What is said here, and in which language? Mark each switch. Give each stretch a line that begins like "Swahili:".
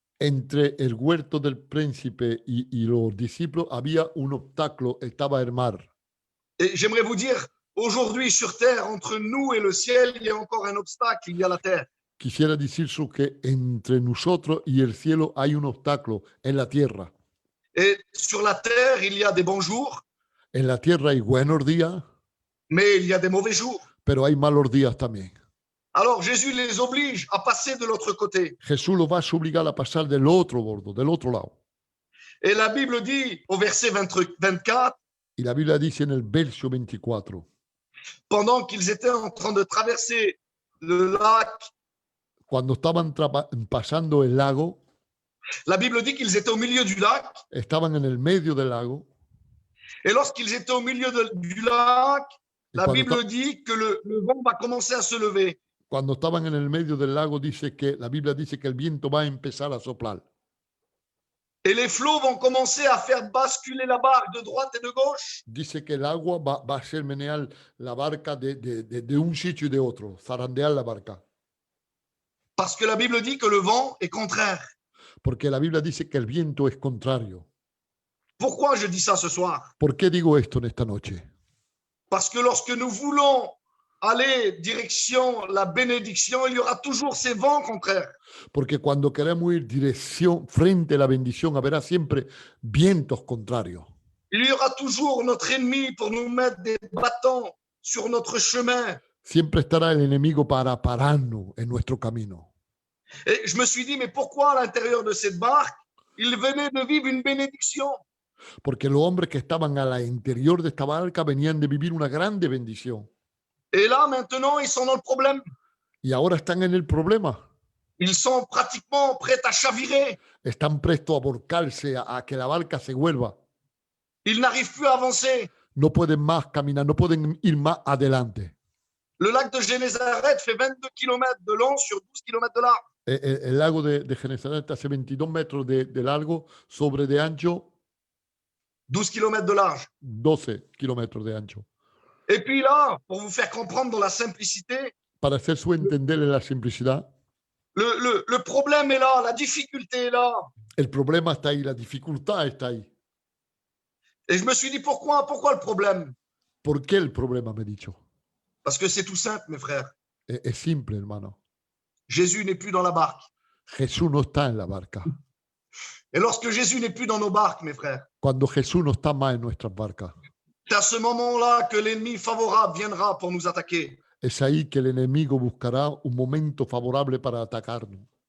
Spanish: Entre el huerto del príncipe y los discípulos había un obstáculo, estaba el mar.
French: Et j'aimerais vous dire, aujourd'hui sur terre, entre nous et le ciel, il y a encore un obstacle, il y a la terre.
Spanish: Quisiera decir que entre nosotros y el cielo hay un obstáculo, en la tierra.
French: Et sur la terre, il y a des bons jours,
Spanish: En la tierra hay buenos días,
French: mais il y a des mauvais jours.
Spanish: pero hay malos días también.
French: Alors Jésus les oblige à passer de l'autre côté.
Spanish: Jesús los va a obligar a pasar del otro bordo, del otro lado.
French: Et la Bible dit au verset 24,
Spanish: Y la Biblia dice en el verso 24,
French: pendant qu'ils étaient en train de traverser le lac,
Spanish: cuando estaban pasando el lago,
French: la Bible dit qu'ils étaient au milieu du lac.
Spanish: estaban en el medio del lago.
French: Et lorsqu'ils étaient au milieu du lac,
Spanish: Y
French: la
Spanish: cuando,
French: Bible dit que le vent va commencer à se lever.
Spanish: cuando estaban en el medio del lago, dice que la Biblia dice que el viento va a empezar a soplar.
French: Et les flots vont commencer à faire basculer la barque de droite et de gauche.
Spanish: Dice que el agua va a hacer menear la barca de un sitio y de otro, zarandear la barca.
French: Parce que la Bible dit que le vent est contraire.
Spanish: Porque la Biblia dice que el viento es contrario.
French: Pourquoi je dis ça ce soir?
Spanish: ¿Por qué digo esto en esta noche?
French: Parce que lorsque nous voulons aller direction la bénédiction, il y aura toujours ces vents contraires.
Spanish: Porque cuando queremos ir dirección frente a la bendición, habrá siempre vientos contrarios.
French: Il y aura toujours notre ennemi pour nous mettre des bâtons sur notre chemin.
Spanish: Siempre estará el enemigo para pararnos en nuestro camino.
French: Et je me suis dit, mais pourquoi à l'intérieur de cette barque, il venait de vivre une bénédiction?
Spanish: Porque los hombres que estaban al interior de esta barca venían de vivir una grande bendición.
French: Et là, maintenant, ils sont dans le problème.
Spanish: Y ahora están en el problema.
French: Ils sont pratiquement prêts à chavirer.
Spanish: Están prestos a volcarse, a que la barca se vuelva.
French: Ils n'arrivent plus à avancer.
Spanish: No pueden más caminar, no pueden ir más adelante.
French: Le lac de Génézareth fait 22 km de long sur 12 km de large.
Spanish: El lago de Genesaret hace 22 metros de largo sobre de ancho,
French: 12 km de large.
Spanish: 12 kilómetros de ancho.
French: Et puis là, pour vous faire comprendre dans la simplicité,
Spanish: Para hacer su entender en la simplicidad,
French: le problème est là, la difficulté est là.
Spanish: el problema está ahí, la dificultad está ahí.
French: Et je me suis dit, pourquoi le problème?
Spanish: ¿Por qué el problema, me he dicho?
French: Parce que c'est tout simple, mes frères.
Spanish: Es simple, hermano.
French: Jésus n'est plus dans la barque.
Spanish: Jesús no está en la barca.
French: Et lorsque Jésus n'est plus dans nos barques, mes frères,
Spanish: Cuando Jesús no está más en nuestras barcas,
French: c'est à ce moment-là que l'ennemi favorable viendra pour nous attaquer.
Spanish: es ahí que el enemigo buscará un momento favorable para atacarnos.